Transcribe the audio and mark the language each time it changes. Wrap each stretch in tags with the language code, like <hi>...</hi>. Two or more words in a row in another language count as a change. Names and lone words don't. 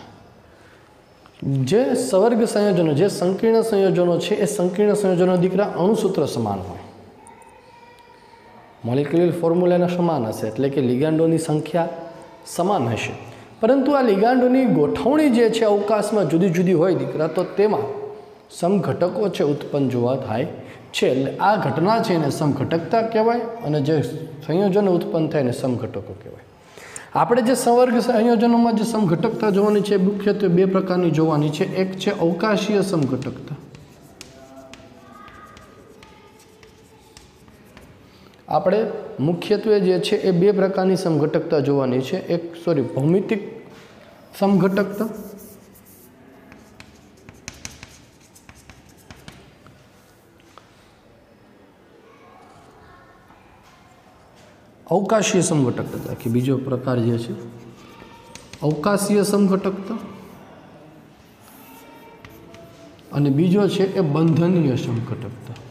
<gu>જે સવર્ગ સંયોજનો, જે સંકીર્ણ સંયોજનો છે, એ સંકીર્ણ સંયોજનો દીકરા અણુસૂત્ર સમાન હોય,</gu> <en>molecular formula</en> <gu>સમાન હશે, એટલે કે લિગાંડોની સંખ્યા સમાન હશે, પરંતુ આ લિગાંડોની ગોઠવણી જે છે અવકાશ મેં જુદી જુદી હોય દીકરા, તો તેમાં સમઘટકો છે ઉત્પન્ન જોવા થાય છે। એટલે આ ઘટના છે ને સમઘટકતા કહેવાય અને જે સંયોજન ઉત્પન્ન થાય ને સમઘટકો કહેવાય। આપણે જે સંવર્ગ સંયોજનો મેં જે સમઘટકતા જોવાની છે મુખ્યત્વે 2 પ્રકારની જોવાની છે। એક છે અવકાશીય સમઘટકતા। આપણે મુખ્યત્વે જે છે એ 2 પ્રકારની સમઘટકતા જોવાની છે। એક ભૌમિતિક સમઘટકતા અવકાશીય સમઘટકતા કિ બીજો પ્રકાર જે છે અવકાશીય સમઘટકતા અને બીજો છે એ બંધનીય સમઘટકતા।</gu>